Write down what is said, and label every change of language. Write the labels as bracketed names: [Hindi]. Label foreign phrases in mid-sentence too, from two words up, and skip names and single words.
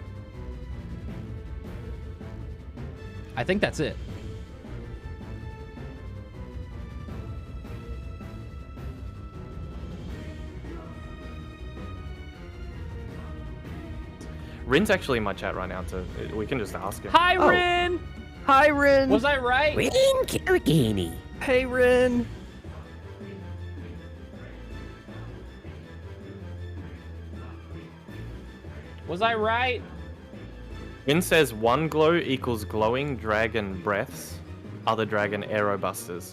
[English] I think that's it. Rin's actually in my chat right now, so we can just ask him. Hi, Oh. Rin! Hi, Rin. Was I right? Hey, Rin. Was I right? Rin says 1 glow equals glowing dragon breaths, other dragon arrow busters.